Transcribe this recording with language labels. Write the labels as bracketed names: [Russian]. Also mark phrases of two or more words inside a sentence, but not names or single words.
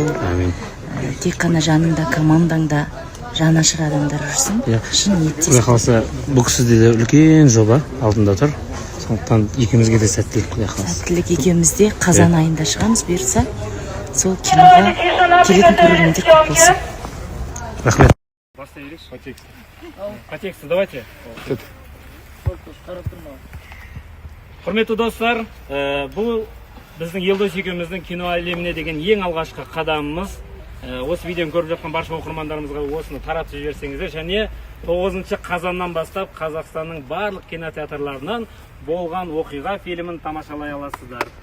[Kazakh] Тек қана жаныңда, командаңда жанашыр адамдар жүрсін. Шын ниеттесің. Қаласа, бұл кісіде де үлкен жоба алдында тұр. Сондықтан екеумізге де сәттілік құдай қаласа. Сәттілік екеумізде қазан айында шығамыз, бұйырса сол киноға келетін көрермендер көп болсын. Рахмет. Бастай берейікші, [Russian] по тексту давайте. [Kazakh] Құрметті достар, бұл біздің Елдос екеуміздің кино әлеміне деген ең алғашқы қадамымыз. Осы видеоны көріп жатқан барша оқырмандарымызға осыны таратып жіберсеңіздер, және 9 қазаннан бастап Қазақстанның барлық кинотеатрларынан болған оқиға фильмін тамашалай аласыздар.